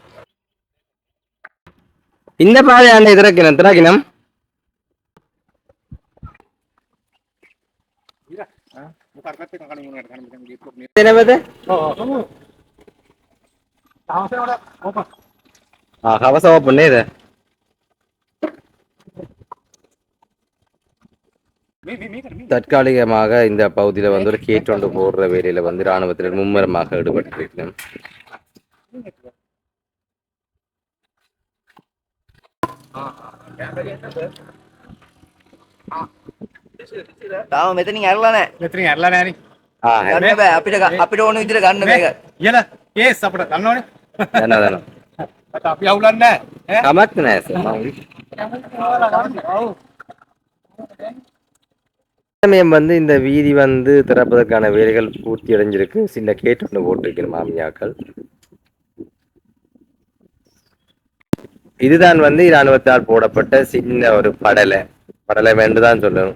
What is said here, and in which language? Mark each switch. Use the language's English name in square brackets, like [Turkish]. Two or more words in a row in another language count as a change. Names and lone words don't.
[Tamil] இந்த பாதையாண்ட திறக்கினம் கவச ஓப்பன் இது. தற்காலிகமாக இந்த பகுதியில் வந்து ஒரு கேட்டொண்டு போடுற வேலையில வந்து இராணுவத்தினர் மும்முரமாக ஈடுபட்டிருக்கணும். [Sinhala] මෙතනින් ඇරලා නැහැ. අපිට ඕන විදිහට ගන්න මේක. ඒස් අපිට ගන්න ඕනේ. දන්නවා. අපි අවුලන්නේ නැහැ. කමක් නැහැ. [Tamil] சமயம் வந்து இந்த வீதி வந்து திறப்பதற்கான வேலைகள் பூர்த்தி அடைஞ்சிருக்கு. சின்ன கேட் ஒன்று போட்டிருக்கணும் மாமியாக்கள். இதுதான் வந்து இராணுவத்தால் போடப்பட்ட சின்ன ஒரு படலை வேண்டுதான் சொல்லணும்.